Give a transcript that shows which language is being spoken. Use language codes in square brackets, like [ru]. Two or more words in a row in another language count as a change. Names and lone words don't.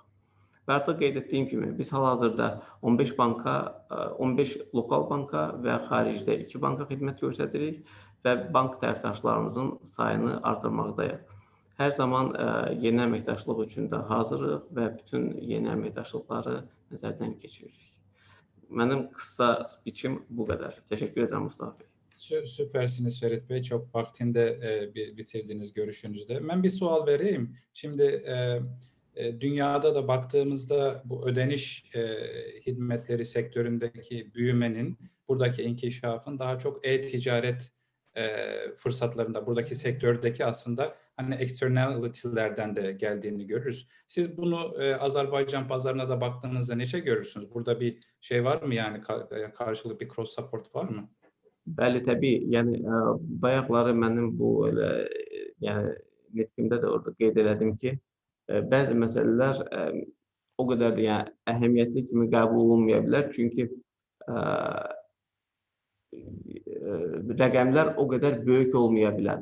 [az] Və artıq qeyd etdiyim kimi, biz hal-hazırda 15 lokal banka və xaricdə 2 banka xidmət göstəririk və bank tərəfdaşlarımızın sayını artırmaqdayıq. Hər zaman yeni əməkdaşlıq üçün də hazırıq və bütün yeni əməkdaşlıqları nəzərdən keçiririk. Mənim qısa spiçim bu qədər. Təşəkkür edirəm Mustafa Bey. [tr] Süpersiniz Ferit Bey. Çok vaktinde bitirdiğiniz görüşünüzde. Ben bir sual vereyim. Şimdi dünyada da baktığımızda bu ödeniş hizmetleri sektöründeki büyümenin, buradaki inkişafın daha çok e-ticaret fırsatlarında, buradaki sektördeki aslında hani externality'lerden de geldiğini görürüz. Siz bunu Azerbaycan pazarına da baktığınızda nece görürsünüz? Burada bir şey var mı, yani karşılıklı bir [en] cross support [tr] var mı? [az] Bəli, təbii. Yəni bayaqları mənim bu nitqimdə də orada qeyd elədim ki, bəzi məsələlər o qədər də əhəmiyyətli kimi qəbul olunmaya bilər. Çünki rəqəmlər o qədər böyük olmaya bilər.